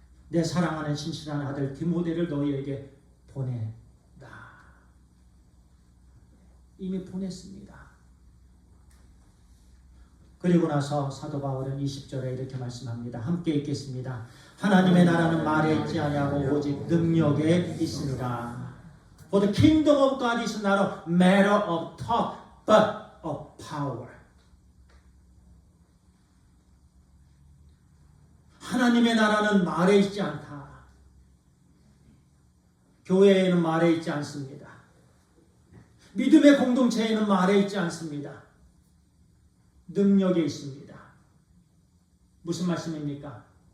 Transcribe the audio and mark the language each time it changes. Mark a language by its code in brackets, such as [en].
[ko] 내 사랑하는 신실한 아들 디모데를 너희에게 보낸다. 이미 보냈습니다. 그리고 나서 사도 바울은 20절에 이렇게 말씀합니다. 함께 읽겠습니다. 하나님의 나라는 말에 있지 아니하고 오직 능력에 있습니다. [en] For the kingdom of God is not a matter of talk, but of power. [ko] 하나님의 나라는 말에 있지 않다. 교회에는 말에 있지 않습니다. 믿음의 공동체에는 말에 있지 않습니다. 능력에 있습니다. 무슨 말씀입니까?